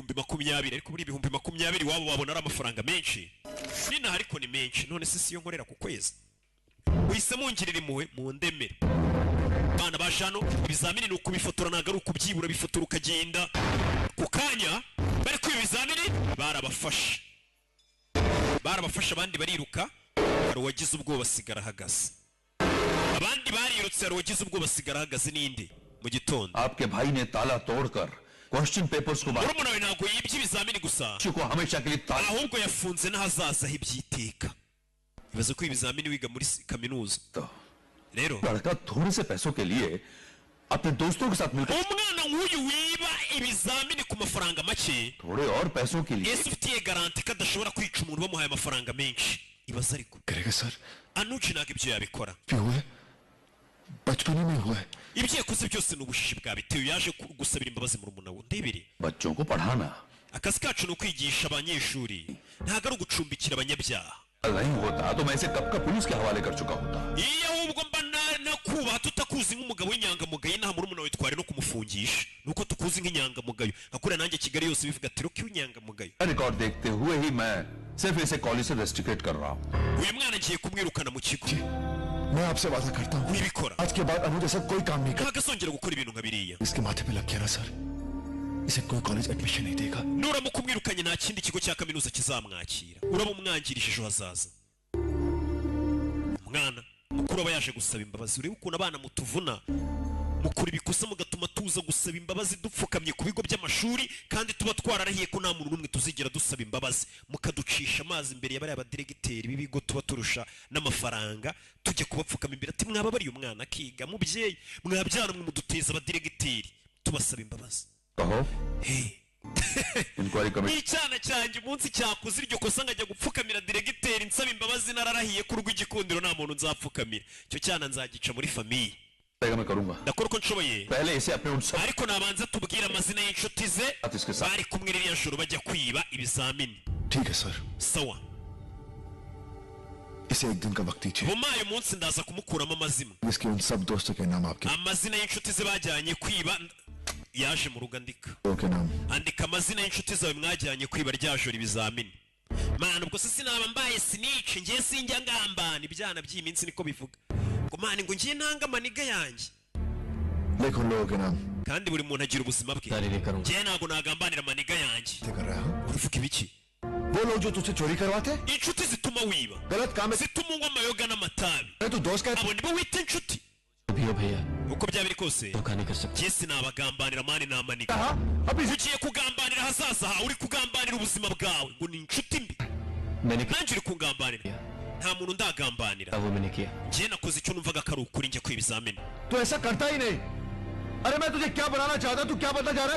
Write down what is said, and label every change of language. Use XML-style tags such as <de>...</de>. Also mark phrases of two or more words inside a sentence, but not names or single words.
<rw>20,000 ariko muri 20,000 wabo babona ari amafaranga menshi nina ariko ni menshi none se siyo nkorera ku kwezi uhise mungirira impuhwe mu ndemere bana bashano ibizamini ni ukubifotora ntago ari ukubyibura bifotora ukagenda ku kanya bari kwiba ibizamini barabafashe abandi bariruka hari uwagize ubwoba asigara ahagaze abandi barirutse hari uwagize ubwoba asigara ahagaze n'indi mu gitondo</rw> <hi>आपके भाई ने ताला तोड़कर</hi> <en>question papers</en> <hi>को</hi> <rw>urumuna we ntabwo yibye ibizamini gusa</rw> <hi>को हमेशा के लिए ताला</hi> <rw>ahubwo yafunze n'ahazaza h'ibyiteka ibaze ko ibizamini wiga muri kaminuza rero</rw> <hi>लड़का थोड़े से पैसों के लिए अपने दोस्तों के साथ मिलकर</hi> <rw>umwana nk'uyu wiba ibizamini ku mafaranga make</rw> <hi>थोड़े और पैसों के लिए</hi> <rw>ese ufitiye garanti ko adashobora kwica umuntu bamuhaye amafaranga menshi ibaze ariko</rw> <hi>करेगा सर</hi> <rw>anuci ntabwo ibyo yabikora</rw> <hi>हुआ है बचपन में हुआ है</hi> <rw>ibyo yakoze byose ni ubushishi bwabitewe yaje gusabira imbabazi murumuna we ndebere</rw> <hi>बच्चों को पढ़ाना</hi> <rw>akazi kacu ni ukwigisha abanyeshuri ntabwo ari ugucumbikira abanyabyaha</rw> <hi>नहीं होता तो मैं इसे कब का पुलिस के हवाले कर चुका होता</hi> <rw>iyo ahubwo mba nakubaha tutakuzi nk'umugabo w'inyangamugayo nta murumuna we twari no kumufungisha nuko tukuzi nk'inyangamugayo nkakuriya nanjye Kigali yose bivuga ati roki w'inyangamugayo</rw> <hi>रिकॉर्ड देखते हुए ही मैं सिर्फ इसे कॉलेज से रेस्ट्रिकेट कर रहा हूँ</hi> <rw>uyu mwana ngiye kumwirukana mu kigo</rw> <hi>मैं आपसे वादा करता हूँ</hi> <rw>wibikora</rw> <hi>आज के बाद अनुज ऐसा कोई काम नहीं कर</hi> <rw>ntabwo azongera gukora ibintu nka biriya</rw> <hi>इसके माथे पे लग गया ना सर इसे कोई</hi> <en>college admission</en> <hi>नहीं देगा</hi> <rw>nuramuka umwirukanye nta kindi kigo cya kaminuza kizamwakira uraba umwangirije ejo hazaza umwana mukuru aba yaje gusaba imbabazi urebe ukuntu abana mutuvuna mukora ibikosa mugatuma tuza gusaba imbabazi dupfukamye ku bigo by'amashuri kandi tuba twararahiye ko nta muntu n'umwe tuzigera dusaba imbabazi mukaducisha amazi imbere ya bariya badiregiteri b'ibigo tuba turusha n'amafaranga tujya kubapfukama imbere ati mwababariye umwana akiga mubyeyi mwabyara mwe muduteza abadiregiteri tubasaba imbabazi</rw> <hi>कहो hey.</hi> <en>inquiry committee</en> <rw>icyana cyanjye umunsi cyakoze iryo kosa nkajya gupfukamira diregiteri nsaba imbabazi nararahiye ko urw'igikundiro nta muntu nzapfukamira icyo cyana nzagica muri famiye</rw> <hi>मैं करूंगा</hi> <rw>ndakora uko nshoboye</rw> <hi>पहले इसे अपने उन सब</hi> <rw>ariko nabanza tubwire amazina y'inshuti ze</rw> <hi>इसके साथ</hi> <rw>bari kumwe ririya joro bajya kwiba ibizamini</rw> <hi>ठीक है सर</hi> <rw>sawa</rw> <hi>इसे एक दिन का वक्त दीजिए</hi> <rw>bumaye umunsi ndaza kumukuramo amazima</rw> <hi>इसके उन सब दोस्तों के नाम आपके</hi> <rw>amazina y'inshuti ze bajyanye kwiba yaje mu rugo andika</rw> <hi>के नाम</hi> <rw>andika amazina y'inshuti zawe mwajyanye kwiba rya joro ibizamini mana ubwo se sinaba mbaye sinice ngiye sinjya ngambana ibyana by'iminsi niko bivuga ngo mana ngo ngiye ntanga amaniga yanjye</rw> <hi>लिखो लोगों के नाम</hi> <rw>kandi buri muntu agira ubuzima bwe</rw> <hi>जारी नहीं करूंगा</hi> <rw>ngiye ntabwo nagambanira amaniga yanjye</rw> <hi>कर रहा हूँ</hi> <rw>uravuga ibiki</rw> <hi>वो लोग जो तुझसे चोरी करवाते</hi> <rw>inshuti zituma wiba</rw> <hi>गलत काम है</hi> <rw>zituma unywa amayoga n'amatabi</rw> <hi>तू दोस्त का</hi> <rw>abo nibo wita inshuti</rw> <hi>भी हो भैया</hi> <rw>uko byaba biri kose</rw> <hi>धोखा नहीं कर सकते</hi> <rw>njye sinabagambanira mani namaniga</rw> <hi>अभी</hi> <rw>ugiye kugambanira hazaza hawe uri kugambanira ubuzima bwawe ngo ni inshuti mbi</rw> <hi>मैंने</hi> <rw>nanjye uri kungambanira nta muntu ndagambanira</rw> <hi>वो मैंने किया</hi> <rw>njye nakoze icyo numvaga ko ari ukuri njye kwiba ibizamini</rw> <hi>तू ऐसा करता ही नहीं। अरे मैं तुझे क्या बनाना चाहता, तू क्या बनना चाह रहा है?</hi>